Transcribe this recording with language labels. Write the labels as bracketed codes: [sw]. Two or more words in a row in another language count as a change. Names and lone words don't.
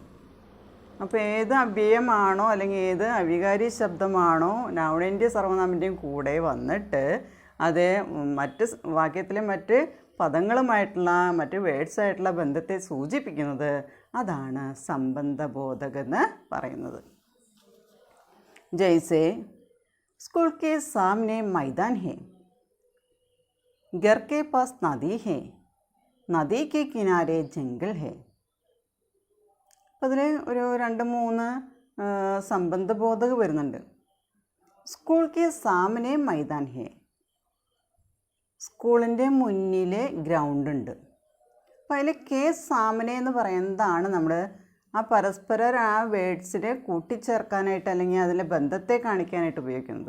[ml] അപ്പോൾ ഏത് അവ്യയമാണോ അല്ലെങ്കിൽ ഏത് അവികാരി ശബ്ദമാണോ നൗണിൻ്റെയും സർവനാമിൻ്റെയും കൂടെ വന്നിട്ട് അത് മറ്റ് വാക്യത്തിലെ മറ്റ് പദങ്ങളുമായിട്ടുള്ള മറ്റ് വേർഡ്സായിട്ടുള്ള ബന്ധത്തെ സൂചിപ്പിക്കുന്നത്, അതാണ് സംബന്ധബോധകമെന്ന് പറയുന്നത്. [hi] जैसे स्कूल के सामने मैदान है, घर के पास नदी है, नदी के किनारे जंगल है. [ml] അപ്പോൾ അതിൽ ഒരു 2-3 സംബന്ധബോധക വരുന്നുണ്ട്. [hi] स्कूल के सामने मैदान है, [ml] സ്കൂളിൻ്റെ മുന്നിൽ ഗ്രൗണ്ട് ഉണ്ട്. അപ്പോൾ അതിൽ [hi] के सामने [ml] എന്ന് പറയുന്നതാണ് നമ്മൾ ആ പരസ്പര ആ വേർഡ്സിനെ കൂട്ടിച്ചേർക്കാനായിട്ട് അല്ലെങ്കിൽ അതിലെ ബന്ധത്തെ കാണിക്കാനായിട്ട് ഉപയോഗിക്കുന്നത്.